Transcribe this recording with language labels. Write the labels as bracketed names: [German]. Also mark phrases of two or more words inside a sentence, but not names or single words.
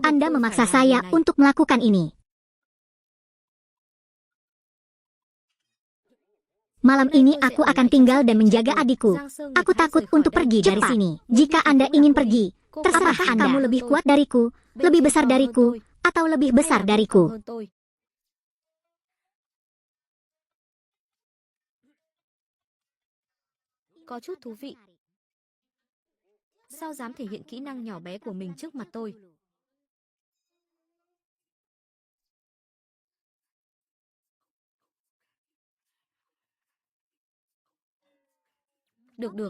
[Indonesian] Anda memaksa saya untuk melakukan ini. Malam ini aku akan tinggal dan menjaga adikku. Aku takut untuk pergi dari sini. Jika Anda ingin pergi, terserah Anda. Kamu lebih kuat dariku, lebih besar dariku, atau lebih besar dariku. [Vietnamese] Có chút thú vị. Sao dám thể hiện kỹ năng nhỏ bé của mình trước mặt tôi? Được.